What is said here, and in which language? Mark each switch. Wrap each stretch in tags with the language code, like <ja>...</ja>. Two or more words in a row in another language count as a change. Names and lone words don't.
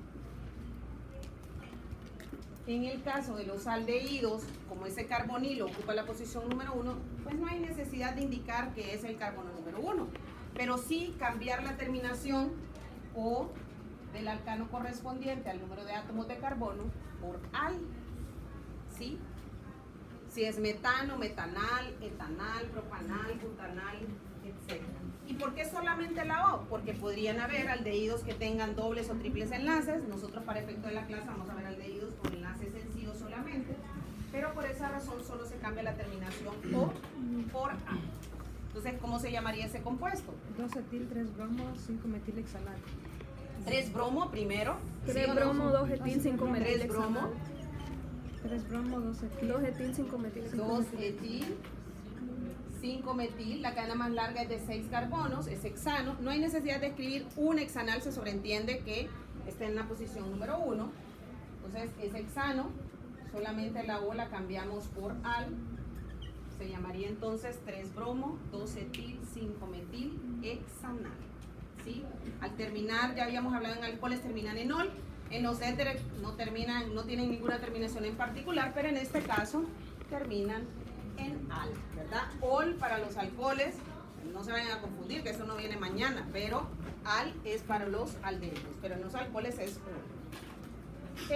<es>En el caso de los aldehídos, como ese carbonilo ocupa la posición número 1, pues no hay necesidad de indicar que es el carbono número 1, pero sí cambiar la terminación o del alcano correspondiente al número de átomos de carbono por al, ¿sí? Si es metano, metanal, etanal, propanal, butanal, etc. ¿Y por qué solamente la O? Porque podrían haber aldehídos que tengan dobles o triples enlaces. Nosotros para efecto de la clase vamos a ver aldehídos con enlaces sencillos solamente, pero por esa razón solo se cambia la terminación O por A. Entonces, ¿cómo se llamaría ese compuesto? 2-etil, 3-bromo, 5-metilhexanal. 3-bromo primero. 3-bromo, 2-etil, 5-metilhexanal. 3-bromo. 3-bromo, 2-etil. 2-etil, 5-metilhexanal. 2-etil, 5-metil, la cadena más larga es de 6 carbonos, es hexano. No hay necesidad de escribir un hexanal, se sobreentiende que está en la posición número 1. Entonces es hexano, solamente la O la cambiamos por al. Se llamaría entonces 3-bromo, 2-etil, 5-metil, hexanal. ¿Sí? Al terminar, ya habíamos hablado en alcoholes, terminan en ol. En los éteres no tienen ninguna terminación en particular, pero en este caso terminan en al, ¿verdad? Ol para los alcoholes, no se vayan a confundir, que eso no viene mañana, pero al es para los aldehídos, pero en los alcoholes es ol.</es>